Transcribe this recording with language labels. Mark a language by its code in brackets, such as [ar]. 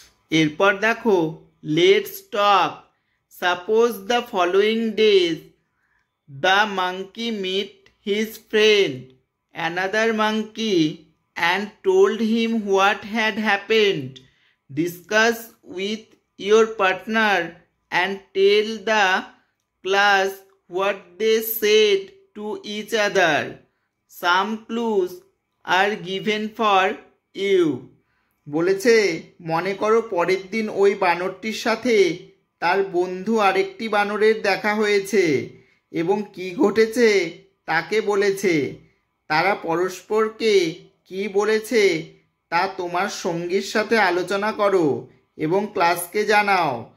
[bn] এরপর দেখো [en] Let's talk. Suppose the following days the monkey meet his friend another monkey and told him what had happened. Discuss with your partner and tell the class what they said to each other. Some clues are given for you. [bn] বলেছে মনে করো পরের দিন ওই বানরটির সাথে তার বন্ধু আরেকটি বানরের দেখা হয়েছে এবং কি ঘটেছে তাকে বলেছে। তারা পরস্পরকে কি বলেছে তা তোমার সঙ্গীর সাথে আলোচনা করো এবং ক্লাসকে জানাও।